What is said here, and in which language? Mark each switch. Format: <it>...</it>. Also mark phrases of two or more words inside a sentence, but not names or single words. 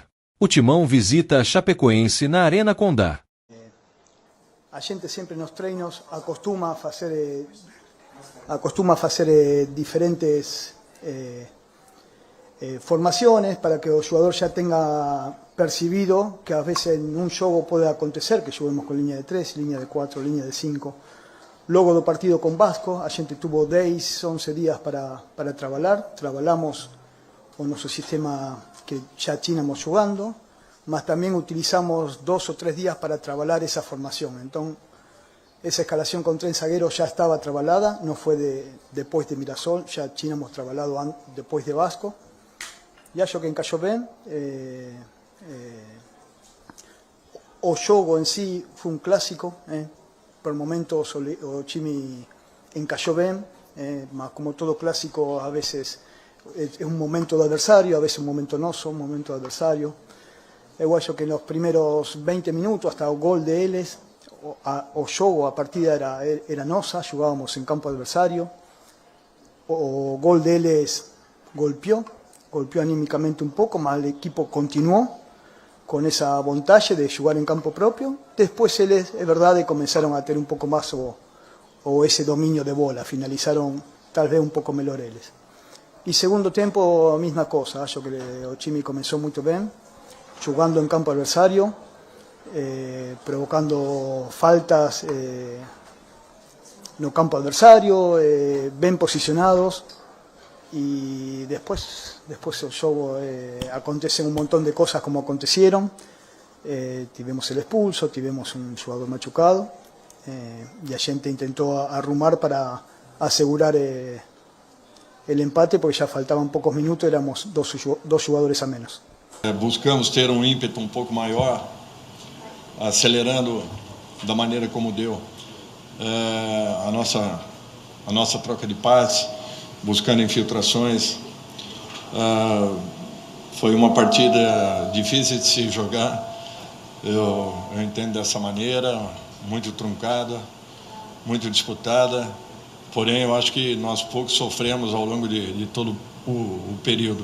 <pt>O Timão visita a Chapecoense na Arena Condá. A gente sempre nos treinos acostuma a fazer diferentes formaciones para que o jogador já tenha percibido que</pt> <es>a veces en un</es> <pt>jogo pode acontecer que</pt> <es>juguemos con línea de 3, línea de 4, línea de 5.</es> <pt>Logo do</pt> <es>partido con</es> <pt>Vasco, a gente tuvo 10, 11 días para trabalhar. Trabalhamos o nosso sistema que já tínhamos jugando, mas también utilizamos 2 o 3 días para trabalhar</pt> <es>esa formación. Então, esa escalación con 3 zagueros ya estaba trabajada, no fue después de Mirassol, ya tínhamos trabajado después de Vasco.</es> <pt>E acho que encaixou bem. O jogo em si foi um clássico. Por momentos o time encaixou bem, mas como todo clássico, a vezes é um momento do adversário, a vezes um momento nosso, um momento do adversário. Eu acho que nos primeiros 20 minutos, hasta o gol deles, o jogo, a partida era nossa, jogávamos em campo adversário. O gol deles golpeou</pt> <es>anímicamente un poco, mas el equipo continuó con esa vantagem de jugar en campo propio. Después eles,</es> <pt>é verdade,</pt> <es>comenzaron a ter un pouco más o ese dominio de bola, finalizaron tal vez un</es> <pt>pouco melhor eles. E segundo tempo, a mesma cosa, acho que o time começou muito bem,</pt> <es>jugando en campo adversario, provocando faltas no campo adversario,</es> <pt>bem posicionados.</pt> <es>Y después el jogo acontecen un montón de cosas como acontecieron. Tivemos el expulso, tivemos un jugador machucado y</es> <pt>a gente</pt> <es>intentó arrumar para asegurar el empate porque ya faltaban pocos minutos, éramos dos jugadores a menos.</es> <pt>Buscamos ter ímpeto pouco maior, acelerando da maneira como deu a nossa troca de passes, buscando infiltrações. Foi uma partida difícil de se jogar, eu entendo dessa maneira, muito truncada, muito disputada, porém eu acho que nós pouco sofremos ao longo de todo o período.</pt>